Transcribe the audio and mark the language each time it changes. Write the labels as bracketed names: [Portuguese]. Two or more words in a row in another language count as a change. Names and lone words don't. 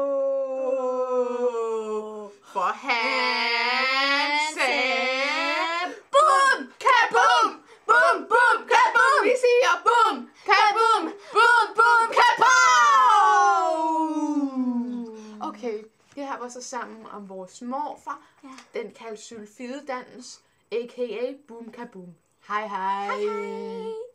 [Danish] For han sagde bum, kabum, bum, bum, kabum. Vi siger bum, kabum, bum, bum, kabum. Okay, det her var så sammen om vores morfar. Ja. Den kaldes sylfidedans, a.k.a. Boom Kaboom. Hej hej. Hej hej.